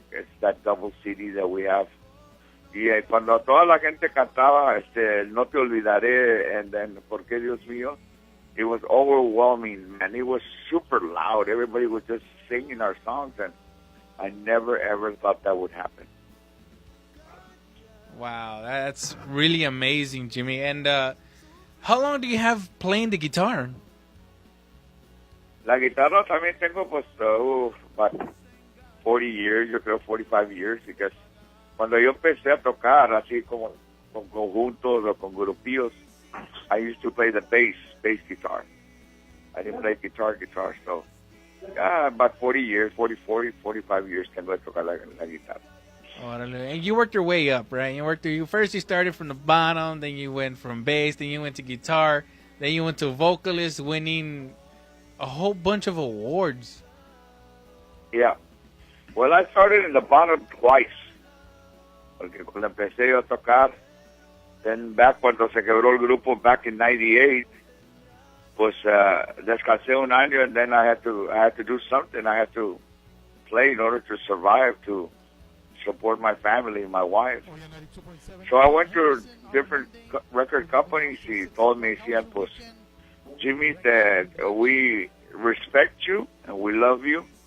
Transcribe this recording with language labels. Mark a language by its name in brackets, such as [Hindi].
[English] It's that double CD that we have. [Spanish] Y cuando toda la gente cantaba, No te olvidaré, [English] and then, [Spanish] ¿por qué, Dios mío? [English] It was overwhelming, man. It was super loud. Everybody was just singing our songs, and I never, ever thought that would happen. Wow, that's really amazing, Jimmy. And how long do you have playing the guitar? [Spanish] La guitarra también tengo, pues, [English] about 40 years, [Spanish] yo creo [English] 45 years, because [Spanish] cuando yo empecé a tocar, así como con conjuntos o con grupillos, [English] I used to play the bass guitar. I didn't play guitar, so about 40 years, 45 years [Spanish] tengo de tocar la guitarra. [English] And you worked your way up, right? You started from the bottom, then you went from bass, then you went to guitar, then you went to vocalist, winning a whole bunch of awards. Yeah. Well, I started in the bottom twice. [Spanish] Porque cuando empecé yo a tocar, [English] then back [Spanish] cuando se quebró el grupo [English] back in 98, [Spanish] pues descansé un año, [English] and then I had to do something. I had to play in order to survive, to support my family, my wife. So I went to different record companies. He told me, pues, Jimmy, that we respect you and we love you.